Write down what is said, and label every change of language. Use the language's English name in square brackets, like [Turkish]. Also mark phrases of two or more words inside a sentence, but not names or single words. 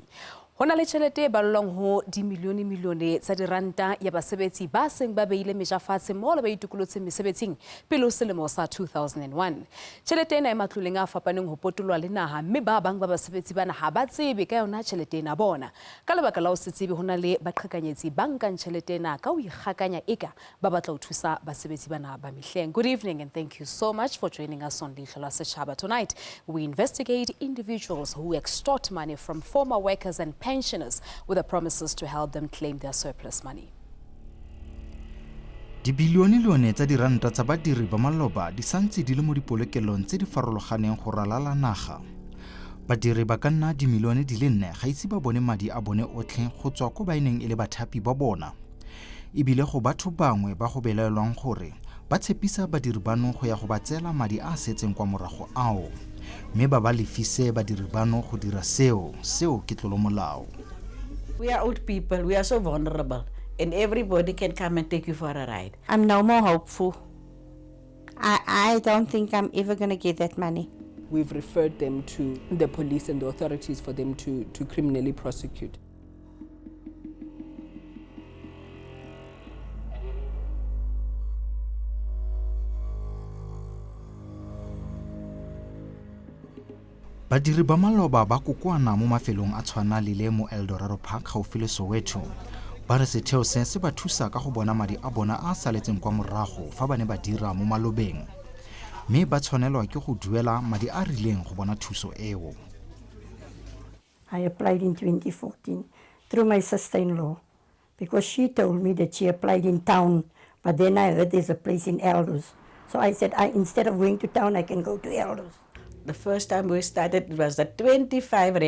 [Southern Sotho] Hona le tjhelete e ballwang ho dimilione tsa diranta ya basebetsi ba seng ba beile meja fatshe moo le ba itukulotseng mesebetsing pele ho selemo sa 2001. Tjhelete ena e matloleng a fapaneng ho potolwa le naha mme ba bang ba basebetsi bana ha ba tsebe ka yona tjhelete ena bona. Ka lebaka la ho se tsebe hona le baqhekanyetsi ba nkang tjhelete ena ka ho ikgakanya eka ba batla ho thusa basebetsi bana ba mehleng. [English] Good evening and thank you so much for joining us on Leihlo la Sechaba. Tonight, we investigate individuals who extort money from former workers and pensioners with the promises to help them claim their surplus money. [Tswana] Dibilione tsa diranta tsa badiri ba maloba di santse di le mo dipolokelong tse di farologaneng go ralala naga. Badiri ba ka nna dimilione di le 4 ga itse ba bone madi a bone otlhe go tswa ko ba ineng e le bathapi ba bona. Ebile go batho bangwe ba go belaelwang gore ba tshepisa badiri bano go ya go ba tseela madi a setseng kwa morago ao. Mme ba ba lefise badiri bano go dira seo ke tlolomolao. [English] We are old people, we are so vulnerable, and everybody can come and take you for a ride. I'm no more hopeful. I don't think I'm ever going to get that money. We've referred them to the police and the authorities for them to criminally prosecute. [Tswana] Badiri ba maloba ba kokoana mo mafelong a tshwana le mo Eldorado Park gaufi le Soweto. Ba re setheo se ba thusa ka go bona madi a bona a saletseng kwa morago fa ba ne ba dira mo malobeng. Mme ba tshwanelwa ke go duela madi a rileng go bona thuso eo. [English] I applied in 2014 through my sister-in-law because she told me that she applied in town, but then I heard there's a place in Elders. So I said, instead of going to town, I can go to Elders. The first time we started, it was the 25 rand.